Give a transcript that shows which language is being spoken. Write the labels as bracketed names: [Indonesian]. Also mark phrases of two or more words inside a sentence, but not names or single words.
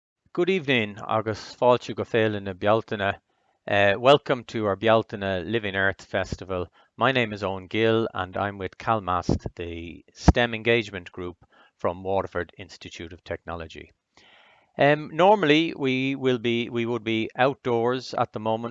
[English] Good evening, [Irish] agus fáilte go féile na Bealtaine. [English] Welcome to our Bealtaine Living Earth Festival. My name is Owen Gill and I'm with CalMAST, the STEM engagement group from Waterford Institute of Technology. Normally we would be outdoors at the moment.